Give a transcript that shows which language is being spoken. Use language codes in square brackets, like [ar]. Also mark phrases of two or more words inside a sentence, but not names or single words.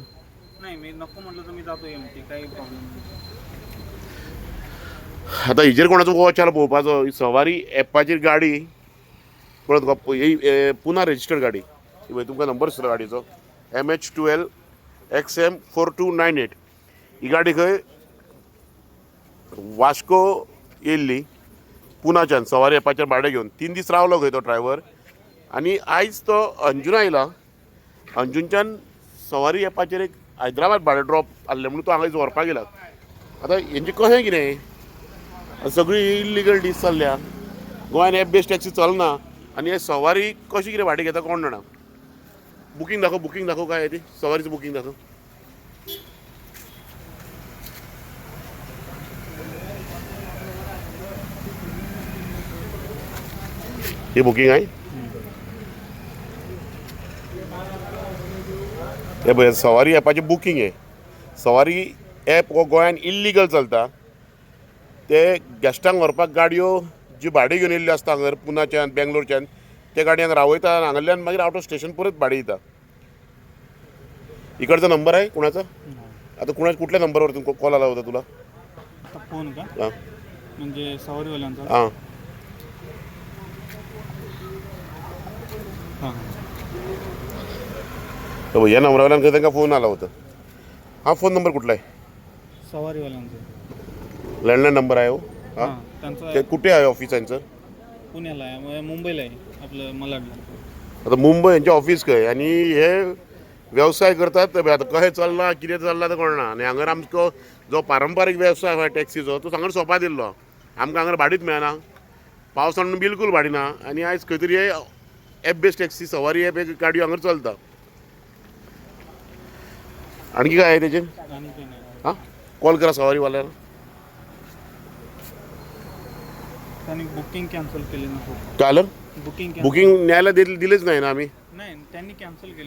[mr] नाही, मी नको म्हटलं तर मी जातो एमटी, काही प्रॉब्लेम नाही. [kok] आता हिजेर कोणाचो गोवाच्याला पळोवपाचो सवारी ॲपाचेर गाडी पळत ही पुन्हा रजिस्टर्ड गाडी. तुमकां नंबर दिसलो गाडीचो MH12 XM 4298. ही गाडी खंय वास्को येयल्ली पुण्याच्यान सवारी ॲपाचेर भाडें घेवन 3 दीस रावलो खंय तो ड्रायव्हर आनी आयज तो अंजुना येयला. अंजुनच्यान सवारी ॲपाचेर एक हैदराबाद भाडें ड्रॉप आसलें म्हणून तो हांगा व्हरपाक गेला. आतां हेंचें कशें कितें? सगळी इल्लिगल डीस चल्ल्या. गोंयान [en] app based [kok] टॅक्सी चलना आनी हे सवारी कशी कितें भाडें घेता कोण जाणा. [mr] बुकींग दाखव काय आहे ती सवारीचं बुकींग दाखव. हे बुकिंग आहे. [kok] हे पळय सवारी ॲपाचें बुकींग आहे. सवारी ॲप हो गोंयान इल्लिगल चलता. ते गॅस्टांक व्हरपाक गाडयो जी भाडें घेवन येयल्ल्यो आसता हांगर पुण्याच्यान बेंगलोरच्यान त्या गाडयांक रावयता आनी हांगांतल्यान मागीर [en] out of station [kok] परत भाडें दिता. [mr] इकडचा नंबर आहे कुणाचा? आता कुठल्या नंबरवरतून कॉल आला होता तुला? आता फोन का? हां म्हणजे सवारीवाल्यांचा? हां. हां. तर या नंबरवाल्यान त्यांना फोन आला होता. हा फोन नंबर कुठला आहे? सवारीवाल्यांचा लँडलाईन नंबर आहे हो. हां. त्यांचा ते कुठे आहे ऑफिस यांचं? पुण्याला आहे, मुंबईला आहे आपलं मलाडला. [kok] आता मुंबई यांचे ऑफिस खंय आनी हे व्यवसाय करतात. आता कशें चल्ला कितें चल्ला तें कळना. आनी हांगर आमचो जो पारंपारीक वेवसाय आसा टॅक्सीचो तो हांगर सोंपा दिल्लो. आमकां हांगर भाडीच मेळना. पावसान बिलकूल भाडी ना आनी आयज खंय तरी हे [en] app based [kok] टॅक्सी सवारी ॲप गाडयो हांगर चलता. [mr] आणखी काय आहे तेजें? आणि काही नाही. हां कॉल करा सवारीवाल्याला. त्यांनी बुकिंग कॅन्सल केली ना. काय आलं? बुकिंग न्यायला दिलेच नाही ना आम्ही. नाही, त्यांनी कॅन्सल केली.